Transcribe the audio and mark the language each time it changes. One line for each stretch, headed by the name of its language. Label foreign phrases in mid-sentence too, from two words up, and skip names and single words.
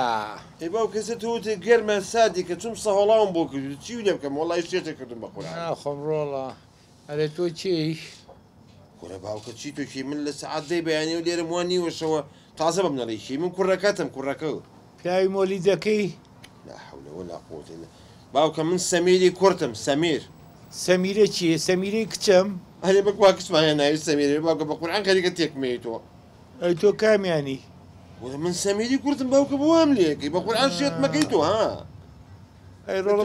Central Kurdish: ئەی باو کەسە تۆتێ گەرمە سادی کە چوم سەهۆڵاوم بۆ کرد چی لێ بکەم وەڵای شتێتە کردم بە قورآن ناخۆم ڕۆڵە ئەرێ تۆ چی کوڕە باوکە چی تۆشی من لە سەعات دەی بەیانی و لێرە وان نیوەشەوە تازە بەم نەڵیشی من کوڕەکەتم کوڕەکە پیاوی مۆلی دەکەی
Arabic: لا حول ولا قوة إلا
Central Kurdish: باوکە من سەمیری کورتم سەمیر سەمیرە چییە سەمیرەی کچەم هەرێ بەکوا کچمانە ناوی سەمیری باوکە بە قورآن خەریکە تێکمەی تۆ ئەی تۆ کامیانی وڵە من سەمیری کورتم باوکە بۆ وام لێکەی بە قورآن شێت مەکەی تۆ ها ئەی ڕۆڵە